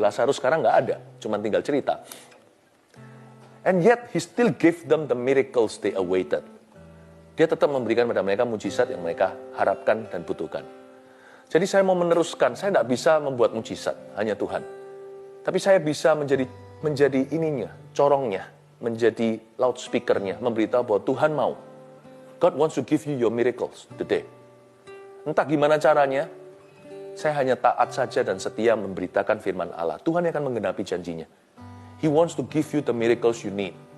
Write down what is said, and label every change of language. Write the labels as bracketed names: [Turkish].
[Indonesian] Lazarus sekarang nggak ada, cuma tinggal cerita. [English] And yet he still gave them the miracles they awaited. [Indonesian] Dia tetap memberikan pada mereka mujizat yang mereka harapkan dan butuhkan. Jadi saya mau meneruskan, saya tidak bisa membuat mujizat, hanya Tuhan. Tapi saya bisa menjadi ininya, corongnya, menjadi loudspeakernya, memberitahu bahwa Tuhan mau. [English] God wants to give you your miracles today. [Indonesian] Entah gimana caranya, saya hanya taat saja dan setia memberitakan firman Allah. Tuhan yang akan menggenapi janjinya. [English] He wants to give you the miracles you need.